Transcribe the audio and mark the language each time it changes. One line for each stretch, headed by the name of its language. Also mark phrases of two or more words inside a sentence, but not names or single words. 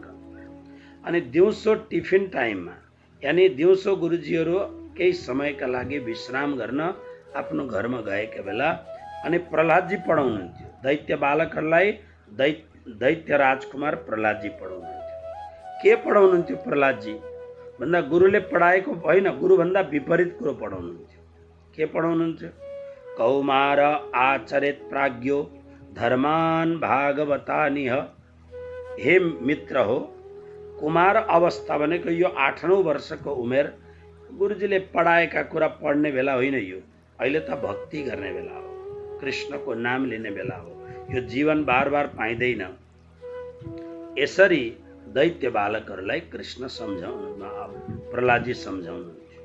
Nepali: अनि दिउँसो टिफिन टाइममा, यानी दिउँसो गुरुजीहरू केही समयका लागि विश्राम गर्न आफ्नो घरमा गएका बेला अनि प्रहलादजी पढाउनुहुन्थ्यो दैत्य बालकहरूलाई। दैत्य राजकुमार प्रहलादजी पढाउनुहुन्थ्यो। के पढाउनुहुन्थ्यो प्रहलादजी भन्दा गुरुले पढाएको होइन, गुरुभन्दा विपरीत कुरो पढाउनुहुन्थ्यो। के पढाउनुहुन्थ्यो?
Sanskrit: कौमार आचरित प्राज्ञो धर्मान भागवतानिह।
Nepali: हे मित्र हो, कुमार अवस्था भनेको यो 8औं वर्षको उमेर, गुरुजीले पढाएका कुरा पढ्ने बेला होइन यो। अहिले त भक्ति गर्ने बेला हो, कृष्णको नाम लिने बेला हो। यो जीवन बार बार पाइँदैन। यसरी दैत्य बालकहरूलाई कृष्ण सम्झाउनु, प्रहलादजी सम्झाउनुहुन्थ्यो।